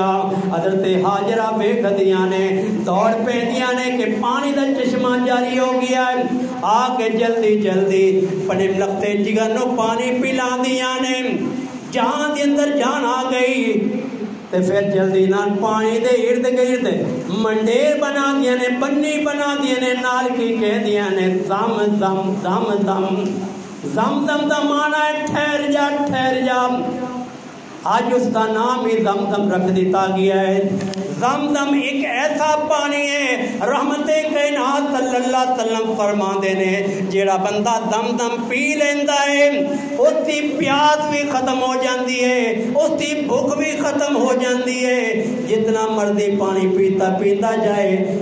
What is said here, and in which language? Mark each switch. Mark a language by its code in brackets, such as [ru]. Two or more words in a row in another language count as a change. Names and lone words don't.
[pa] حضرت حاجرہ ویکھدیاں نے دوڑ پیندیاں نے کہ پانی دا چشمہ جاری ہو گیا ہے، آ کے جلدی جلدی اپنے لختے جگر نو پانی پلاندیاں نے، جہاں دے اندر جان آ گئی تے پھر جلدی نال پانی دے ارد گرد منڈیر بنا دیا نے، بنی بنا دیا نے، نال کی کہہ دیا نے زم زم زم زم زم زم دا مانا ہے ٹھہر جا ٹھہر جا، [ur] آج اس کا نام ہی زم زم رکھ دیتا گیا ہے۔ زم زم ایک ایسا پانی ہے، [pa] رحمت کائنات صلی اللہ علیہ وسلم فرما دینے جیڑا بندہ زم زم پی لیندا ہے اس کی پیاس بھی ختم ہو جاندی ہے، اس کی بھوک بھی ختم ہو جاندی ہے، جتنا مرضی پانی پیتا جائے۔